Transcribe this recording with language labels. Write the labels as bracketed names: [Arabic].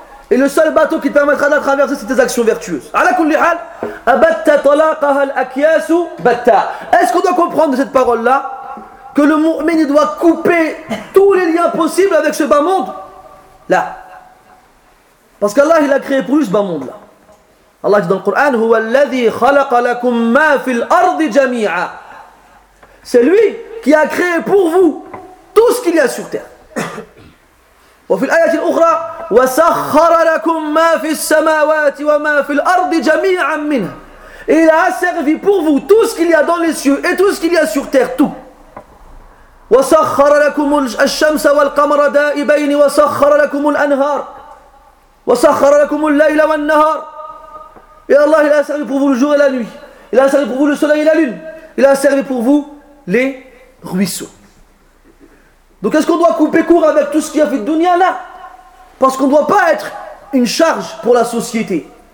[French] Et le seul bateau qui te permettra de la traverser, c'est tes actions vertueuses. [Arabic] Ala kulli hal, abatta talaqaha al-akyasu batta. [French] Est-ce qu'on doit comprendre de cette parole-là que le mu'min doit couper tous les liens possibles avec ce bas monde ? Là. Parce qu'Allah, il a créé pour lui ce bas monde-là. Allah dit dans le Coran, [Arabic] هو الذي خلق لكم ما في الأرض جميعا. [French] C'est lui qui a créé pour vous tout ce qu'il y a sur terre. [Arabic] وفي الآية الأخرى وسخر لكم ما في السماوات وما في الأرض جميعا منه. [French] Il a servi pour vous tout ce qu'il y a dans les cieux et tout ce qu'il y a sur terre, tout. [Arabic] وسخر لكم الشمس والقمر دائبين وسخر لكم الأنهار وسخر لكم الليل والنهار. [French] Et Allah, il a servi pour vous le jour et la nuit. Il a servi pour vous le soleil et la lune. Il a servi pour vous les ruisseaux. Donc est-ce qu'on doit couper court avec tout ce qu'il y a fait de dunya là? Parce qu'on ne doit pas être une charge pour la société.